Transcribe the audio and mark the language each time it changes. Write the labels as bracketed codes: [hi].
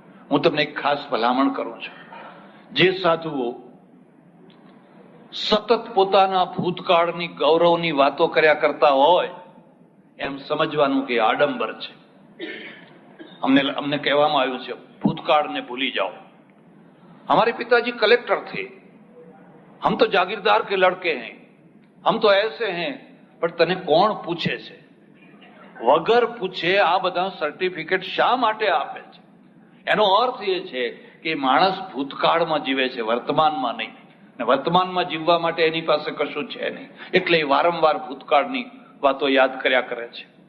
[gu] હું તમને એક ખાસ ભલામણ કરું છું, જે સાધુઓ સતત પોતાના ભૂતકાળની ગૌરવની વાતો કર્યા કરતા હોય એમ સમજવાનું કે આડંબર છે. અમને કહેવામાં આવ્યું છે ભૂતકાળને ભૂલી જાઓ. [hi] हमारे पिताजी कलेक्टर थे, हम तो जागीरदार के लड़के हैं, हम तो ऐसे हैं. [gu] પણ તને કોણ પૂછે છે? વગર પૂછે આ બધા સર્ટિફિકેટ શા માટે આપે છે? એનો અર્થ એ છે કે માણસ ભૂતકાળમાં જીવે છે, વર્તમાનમાં નહીં. ને વર્તમાનમાં જીવવા માટે એની પાસે કશું છે નહીં, એટલે એ વારંવાર ભૂતકાળની વાતો યાદ કર્યા કરે છે.